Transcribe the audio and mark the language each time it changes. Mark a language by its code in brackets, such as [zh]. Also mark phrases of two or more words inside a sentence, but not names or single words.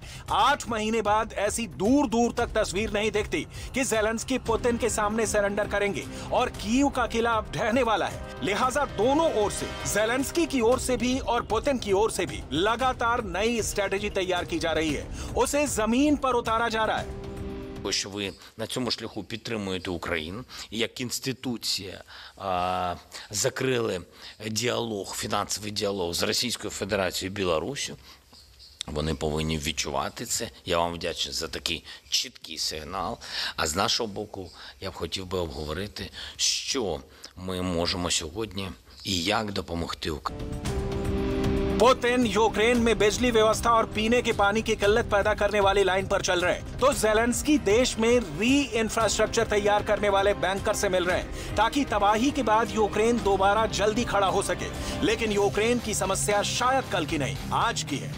[hi] 8 महीने बाद ऐसी दूर दूर तक तस्वीर नहीं दिखती कि ज़ेलेंस्की पुतिन के सामने सरेंडर करेंगे और कीव का किला अब ढहने वाला है। लिहाजा दोनों ओर से, ज़ेलेंस्की की ओर से भी और पुतिन की ओर से भी लगातार नई स्ट्रेटेजी तैयार की जा रही है, उसे जमीन पर उतारा जा रहा है। [uk] Що ви на цьому шляху підтримуєте Україну, і як інституція закрили діалог, фінансовий діалог з Російською Федерацією і Білоруссю, вони повинні відчувати це. Я вам вдячний за такий чіткий сигнал. А з нашого боку, я б хотів би обговорити, що ми можемо сьогодні і як допомогти Україні. [hi] पुतिन यूक्रेन में बिजली व्यवस्था और पीने के पानी की किल्लत पैदा करने वाली लाइन पर चल रहे हैं, तो ज़ेलेंस्की देश में इंफ्रास्ट्रक्चर तैयार करने वाले बैंकर से मिल रहे हैं ताकि तबाही के बाद यूक्रेन दोबारा जल्दी खड़ा हो सके। लेकिन यूक्रेन की समस्या शायद कल की नहीं, आज की है।